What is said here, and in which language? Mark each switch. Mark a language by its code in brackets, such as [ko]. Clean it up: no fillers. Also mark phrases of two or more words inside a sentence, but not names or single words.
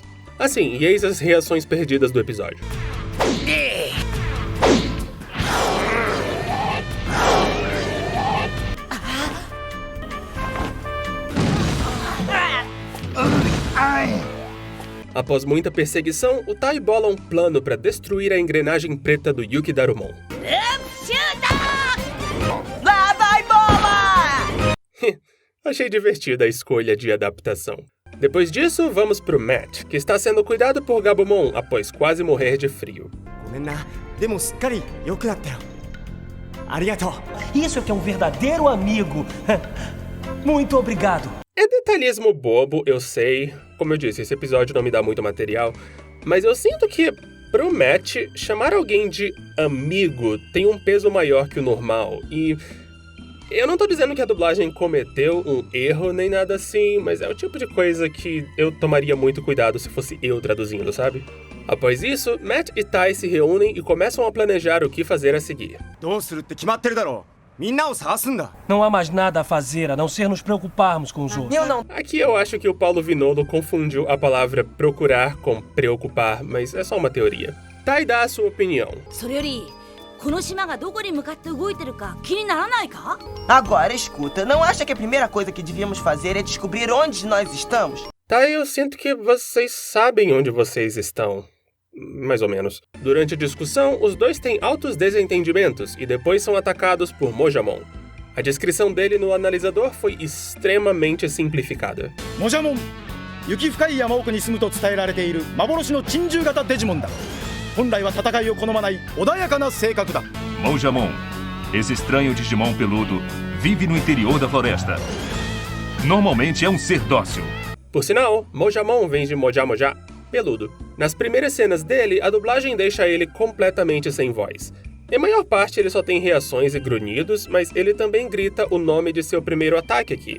[pt] Assim, e eis as reações perdidas do episódio. Após muita perseguição, o Tai bola um plano para destruir a engrenagem preta do Yuki Darumon. Lá vai, bola! Achei divertida a escolha de adaptação. Depois disso, vamos pro Matt, que está sendo cuidado por Gabumon após quase morrer de frio. [ja] ごめんなでもすっかり良くなったよありがとう [pt] Isso é que é um verdadeiro amigo. Muito obrigado. É detalhismo bobo, eu sei. Como eu disse, esse episódio não me dá muito material, mas eu sinto que, pro Matt, chamar alguém de amigo tem um peso maior que o normal, e eu não tô dizendo que a dublagem cometeu um erro nem nada assim, mas é o tipo de coisa que eu tomaria muito cuidado se fosse eu traduzindo, sabe? Após isso, Matt e Tai se reúnem e começam a planejar o que fazer a seguir. [ja] どうするって決まってるだろうみんなを探すんだ [pt] Não há mais nada a fazer a não ser nos preocuparmos com os outros. Eu não. Aqui eu acho que o Paulo Vinolo confundiu a palavra procurar com preocupar, mas é só uma teoria. Tai dá a sua opinião. [ja] それよりこの島がどこに向かって動いてるか気にならないか [pt] Agora escuta, não acha que a primeira coisa que devíamos fazer é descobrir onde nós estamos? Tai, eu sinto que vocês sabem onde vocês estão. Mais ou menos. Durante a discussão, os dois têm altos desentendimentos e depois são atacados por Mojamon. A descrição dele no analisador foi extremamente simplificada. [ja] モジャモン雪深い山奥に住むと伝えられている幻の珍獣型デジモンだ本来は戦いを好まない穏やかな性格だ [pt] Mojamon. Esse estranho Digimon peludo vive no interior da floresta. Normalmente é um ser dócil. Por sinal, Mojamon vem de [ja] モジャモジャ, [pt] peludo. Nas primeiras cenas dele, a dublagem deixa ele completamente sem voz. Em maior parte, ele só tem reações e grunhidos, mas ele também grita o nome de seu primeiro ataque aqui.